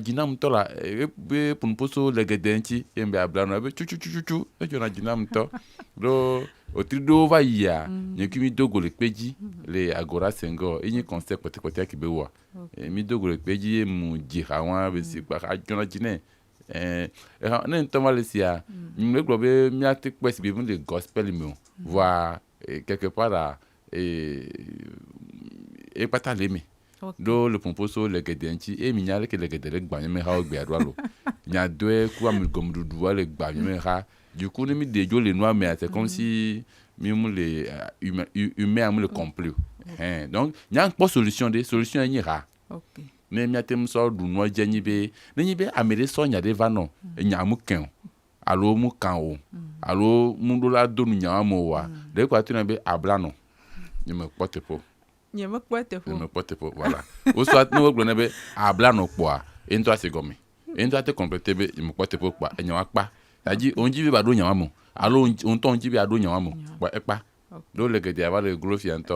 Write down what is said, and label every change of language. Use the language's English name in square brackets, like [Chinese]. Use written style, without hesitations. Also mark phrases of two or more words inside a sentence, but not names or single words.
[Ewe] dzi nam tɔ la ebe punuposo le gede ŋuti ye be ablanɔ ebe tututututu edzona dzi nam tɔ ɖo wotri ɖewo va yia nye kui mi dogo le kpe dzi le agora sengɔ enyi concert kpɔtɛkpɔtɛ ki be wɔa mi dogo le kpe dzi ye mu dzi ha wa be si kpa adzona dzi ne ne ŋutɔ ma le sia mi gblɔ be miate kpɔe si be mu le gospel me o voa [French] quelque part [Ewe] ekpata le me ɖo le pomposo le gede ŋuti mi nya leke le gede le gbanye me ha wo gbea ɖo alo nyadoe ku ame gɔmeɖuɖua le gbanye me ha [French] du coup [Ewe] ne mi de dzo le nua mea [French] c'est comme si [Ewe] mi mu le humain amu le complet donc nya kpɔ solution enyi ha ne miate mu sɔ ɖu nua dze nyi be ne nyi be ame ɖe sɔ nya ɖe va nɔ nya mu kɛ o alo mu kan o alo mu ɖo la do nu nya me oa ɖe kɔ ati na be ablanɔ nye me kpɔ teƒe o nye me kpɔ teƒe o voilà o soit ne wo gblɔ ne be ablanɔ kpɔa eŋutɔ asi gɔme eŋutɔ ate complète be nye me kpɔ teƒe o kpɔa enya wa kpa c'est-à-dire on dzi be ba ɖo nya wa me alo on tɔ ŋuti be aɖo nya wa me kpɔa ekpa ɖo le gede ava le glo fia ŋutɔ